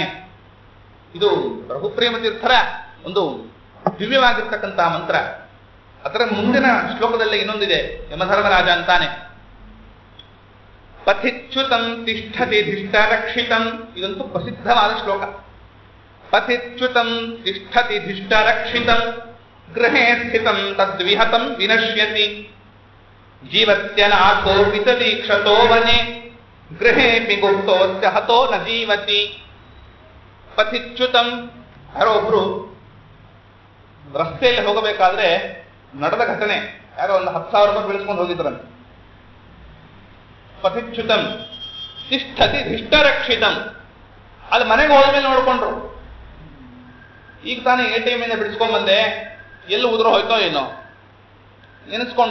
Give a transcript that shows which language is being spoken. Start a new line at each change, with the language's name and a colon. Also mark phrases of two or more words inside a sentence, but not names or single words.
Kannada: ಇದು ರಘುಪ್ರೇಮ ತೀರ್ಥರ ಒಂದು ದಿವ್ಯವಾಗಿರ್ತಕ್ಕಂತಹ ಮಂತ್ರ. ಅದರ ಮುಂದಿನ ಶ್ಲೋಕದಲ್ಲಿ ಇನ್ನೊಂದಿದೆ, ಯಮಧರ್ಮರಾಜ ಅಂತಾನೆ,
Sanskrit: ಪಥಿಚ್ಯುತಂ ತಿಷ್ಠತಿ ಧಿಷ್ಟರಕ್ಷಿತಂ.
Kannada: ಇದಂತೂ ಪ್ರಸಿದ್ಧವಾದ ಶ್ಲೋಕ.
Sanskrit: ಪಥಿಚ್ಯುತಂ ತಿಷ್ಠತಿ ಧಿಷ್ಟರಕ್ಷಿತಂ ಗೃಹೇ ಸ್ಥಿತಂ ತದ್ವಿಹತಂ ವಿನಶ್ಯತಿ ಜೀವತ್ಯನಾಥೋ ವಿತದೀಕ್ಷತೋ ವನೆ ಗೃಹೇಪಿ ಗುಪ್ತೋಸ್ಯ ಹತೋ ನ ಜೀವತಿ.
Kannada: ಪಥಿಚ್ಯುತಂ, ಯಾರೋ ಒಬ್ರು ರಸ್ತೆಯಲ್ಲಿ ಹೋಗಬೇಕಾದ್ರೆ ನಡೆದ ಘಟನೆ, ಯಾರೋ ಒಂದು 10,000 ರೂಪಾಯಿ ಬೆಳೆಸ್ಕೊಂಡು ಹೋಗಿದ್ರಂತೆ.
Sanskrit: ಪಥಿಚ್ಯುತಂ ತಿಷ್ಠತಿ ಧಿಷ್ಟರಕ್ಷಿತಂ.
Kannada: ಅಲ್ಲಿ ಮನೆಗೆ ಹೋದ್ಮೇಲೆ ನೋಡ್ಕೊಂಡ್ರು, ಈಗ ತಾನೇ ATM ಇಂದ ಬಿಡಿಸ್ಕೊಂಡ್ ಬಂದೆ, ಎಲ್ಲೂ ಉದುರು ಹೋಯ್ತೋ ಏನೋ ನೆನೆಸ್ಕೊಂಡ.